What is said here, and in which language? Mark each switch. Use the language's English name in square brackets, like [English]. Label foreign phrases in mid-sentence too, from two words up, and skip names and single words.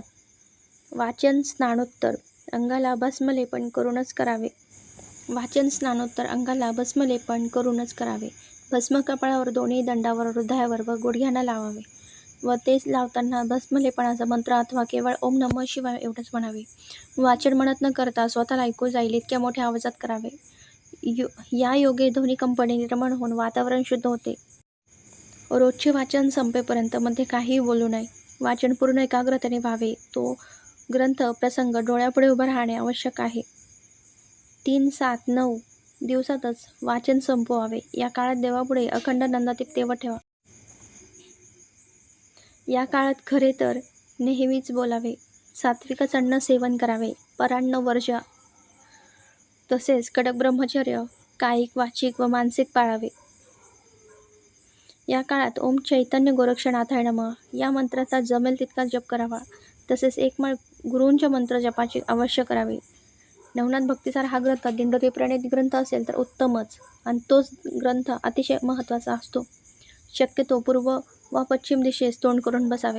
[Marathi] वाचन स्नानोत्तर अंगाला भस्मलेपन करूनच करावे. वाचन स्नानोत्तर अंगाला भस्मलेपन करूनच करावे. भस्म कपाळावर, दोन्ही दंडावर, हृदयावर व गुडघ्यांना लावावे व ते लावताना भस्मलेपनाचा मंत्र अथवा केवळ [Sanskrit] ओम नमः शिवाय [Marathi] एवढंच म्हणावे. वाचन म्हणत न करता स्वतःला ऐकू जाईल इतक्या मोठ्या आवाजात करावे. या योगे ध्वनी कंपने निर्माण होऊन वातावरण शुद्ध होते. रोजचे वाचन संपेपर्यंत मध्ये काहीही बोलू नये. वाचन पूर्ण एकाग्रतेने व्हावे. तो ग्रंथ प्रसंग डोळ्यापुढे उभं राहणे आवश्यक आहे. 3, 7, 9 दिवसातच वाचन संपवावे. या काळात देवापुढे अखंड नंदादीप तेवत ठेवा. या काळात खरे तर नेहमीच बोलावे. सात्विकच अन्न सेवन करावे. परान्न वर्ज तसेच कडक ब्रह्मचर्य कायिक, वाचिक व मानसिक पाळावे. या काळात [Sanskrit] ओम चैतन्य गोरक्षनाथाय नमः [Marathi] या मंत्राचा जमेल तितका जप करावा. तसेच एक माळ गुरूंच्या मंत्र जपाची अवश्य करावी. नवनाथ भक्तिसार हा ग्रंथ दिंडोरी प्रणीत ग्रंथ असेल तर उत्तमच, आणि तोच ग्रंथ अतिशय महत्त्वाचा असतो. शक्यतो पूर्व व पश्चिम दिशेस तोंड करून बसावे.